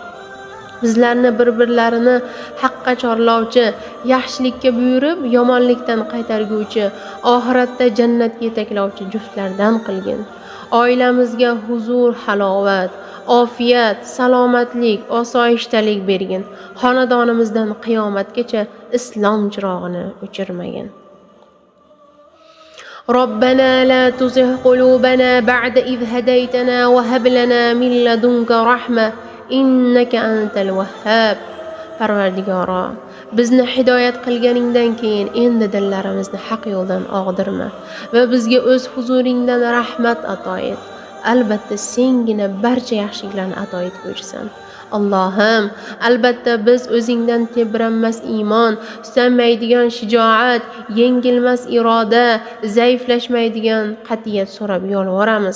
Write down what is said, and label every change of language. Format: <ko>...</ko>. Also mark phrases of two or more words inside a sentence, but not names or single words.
<uz>Bizlarni bir-birlarini haqqa chorlovchi, yaxshilikka buyurib, yomonlikdan qaytarguvchi, oxiratda jannatga yetaklovchi juftlardan qilgin. Oilamizga huzur, halovat, ofiyat, salomatlik, osoyishtalik bergin. Xonadonimizdan qiyomatgacha islom chirog'ini o'chirmagin.</uz> <ar>ربنا لا تزغ قلوبنا بعد إذ هديتنا وهب لنا من لدنك رحمة إنك أنت الوهاب.</ar> <uz>Parvardigoro, bizni hidoyat qilganingdan keyin endi dillarimizni haq yo'ldan og'dirma va bizga o'z huzuringdan rahmat ato et. albatta sengina barcha yaxshiliklarni ato etguvchisan. Allohim, albatta biz o'zingdan tebranmas iymon, sustanmaydigan shijoat, yengilmas iroda, zaiflashmaydigan qat'iyat so'rab yolvoramiz.</uz>